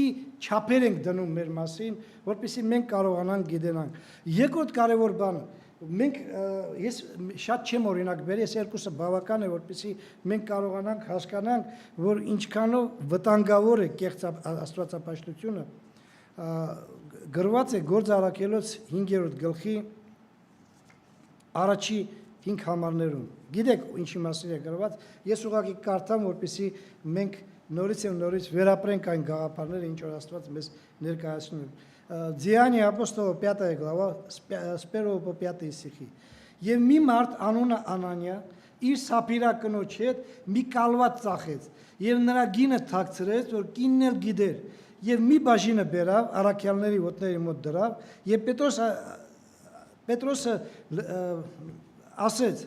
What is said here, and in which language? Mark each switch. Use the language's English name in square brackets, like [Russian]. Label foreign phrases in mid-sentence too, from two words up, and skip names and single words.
[Armenian] չափեր ենք դնում մեր մասին, որպեսզի մենք կարողանանք գիտենանք։ Երկրորդ կարևոր բանը, Մենք ես շատ չեմ օրինակ բերի, ես երկուսը բավական է, որպեսզի մենք կարողանանք հասկանանք, որ ինչքանով վտանգավոր է կեղծ աստվածապաշտությունը, գրված է Գործ Առաքելոց 5-րդ գլխի առաջի 5 համարներում։ Գիտեք ինչի մասին է գրված, ես ուղղակի կարդամ, որպեսզի մենք նորից եւ նորից վերապրենք այն գաղափարները, ինչ որ Աստված մեզ ներկայացնում է։ Ձիանի ապոստոլը [Russian] 5 глава, с 1 по 5 стихи։ [Armenian] Եվ մի մարդ անունը Անանիա իր սափիրա կնոջ հետ մի կալված ծախեց եւ նրա գինը թաքցրեց, որ կինն էլ գիտեր, եւ մի բաժինը բերավ, առաքյալների ոտների մոտ դրավ, եւ Պետրոսը ասեց.